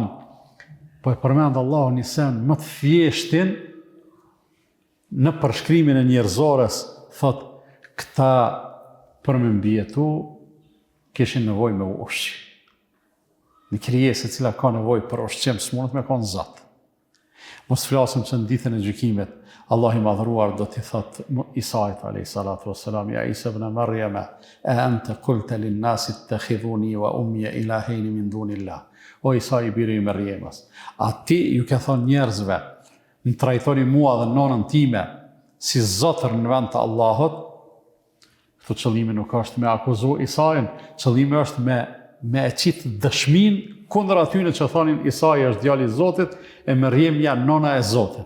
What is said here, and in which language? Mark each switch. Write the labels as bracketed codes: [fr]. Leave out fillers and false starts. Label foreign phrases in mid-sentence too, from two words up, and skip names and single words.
[sq] Po e përmend Allahu një sen më të thjeshtin në përshkrimin e njerëzores, thot, këta për me mbjetu, kishin nevoj me ushqy. Një krijesë e cila ka nevoj për ushqim, s'munët me konë zatë. Mos flasim që në ditën e gjykimet, Allah i madhruar do t'i thot Isait [ar] عليه الصلاة والسلام, يا عيسى ابن مريم، أأنت قلت للناس اتخذوني وأمي إلهين من دون الله. [sq] O Isa i biri i Maryamës, a ti ju ke thonë njerëzve, në trajtoni mua dhe nonën time si zotër në vend të Allahut, këtu qëllimi nuk është me akuzu Isain, qëllimi është me e qitë dëshmin kundër atyne që thonin Isai është djali i Zotit e Maryamja nona e Zotit.